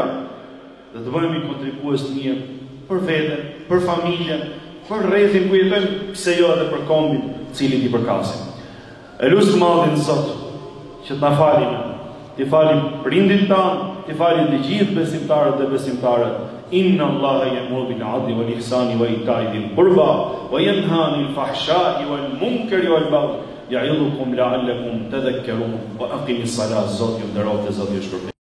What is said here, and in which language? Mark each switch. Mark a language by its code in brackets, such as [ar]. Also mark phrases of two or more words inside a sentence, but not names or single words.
[sq] Dhe të bëhemi kontribues të mirë për veten, për familjen, për rrethin ku jetojmë, pse jo edhe për kombin, cilit i përkasim. E lusë të madhin Zot, që të na falim, të falim prindin tanë, të falim të gjithë besimtarët dhe besimtarët. [ar] إن الله يأمر بالعدل والإحسان وإيتاء ذي القربى وينهى عن الفحشاء والمنكر والبغي يعظكم لعلكم تذكرون وأقم الصلاة. [sq] Zoti ju nderoj, Zoti ju shpërblet.